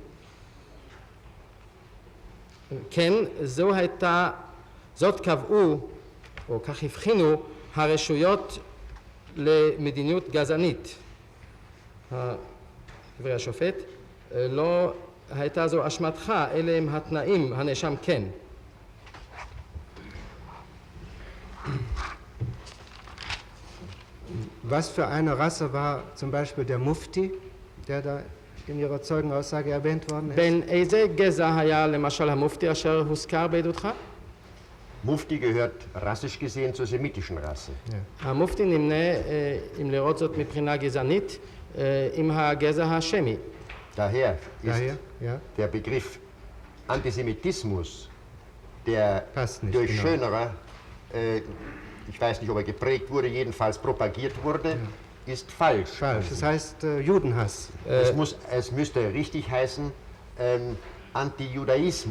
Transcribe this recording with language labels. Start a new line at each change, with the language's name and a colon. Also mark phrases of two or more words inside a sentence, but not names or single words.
Hebrew: כן, זאת קבעו, או כך הבחינו, הרשויות למדיניות גזענית. דברי השופט, לא הייתה זו אשמתך, אלה הם התנאים, הנאשם כן.
German: Was für eine Rasse war zum Beispiel der Mufti, der da in Ihrer Zeugenaussage erwähnt worden ist?
Hebrew: בין איזה גזע היה למשל המופתי אשר הוזכר בעדותך?
German: Mufti gehört rassisch gesehen zur semitischen Rasse.
Hebrew: המופתי נמנה, אם לראות זאת מבחינה גזענית, עם הגזע השמי. Daher ist der Begriff Antisemitismus, der durch Schönerer, ich weiß nicht, ob er geprägt wurde, jedenfalls propagiert wurde, ist falsch. Falsch, das heißt Judenhass. Es müsste richtig heißen Antijudaismus.